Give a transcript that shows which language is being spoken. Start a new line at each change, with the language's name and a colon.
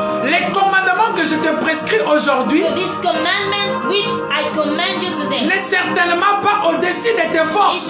French: Les commandements que je te prescris aujourd'hui
English: For this commandment which I command you today
French: n'est certainement pas au-dessus de tes forces.